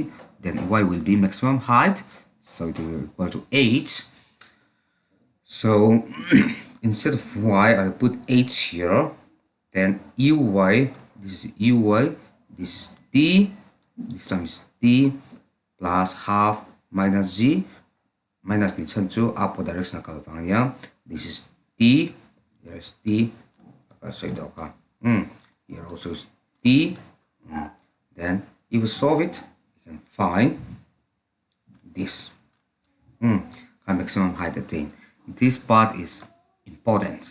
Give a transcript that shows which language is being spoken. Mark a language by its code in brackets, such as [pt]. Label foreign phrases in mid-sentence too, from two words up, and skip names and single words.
[en] Then y will be maximum height, so it will equal to h. So instead of y, I'll put h here. then uy, this is uy, this is t, this time is t plus half minus g, minus [lus] ni chen chu [en] upward direction [lus] kal wang yang, [en] this is t, here is t, here also is t. Then if you solve it, you can find this maximum height attained. This part is important.